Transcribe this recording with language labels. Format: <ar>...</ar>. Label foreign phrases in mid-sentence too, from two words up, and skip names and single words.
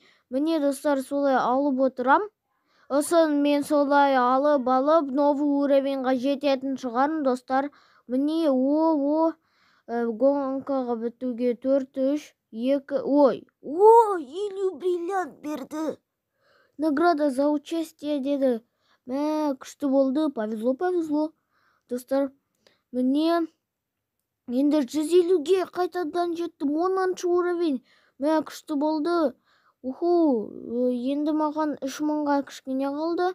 <kk>Міне, достар, солай алып отырам. Осын мен солай алып,</kk> <ru>новый уровеньға</ru> <kk>жететін шығарым, достар. Міне, гонкаға бітуге 4, 3, 2, 50 бриллиант берді.</kk> <ru>Награда за участие</ru> <kk>деді. Күшті болды, повезло. Достар, міне, енді 150-ге қайтадан жеттім. 10-ші уровень. Күшті болды. Енді маған 3000-ға кішкене қалды.</kk>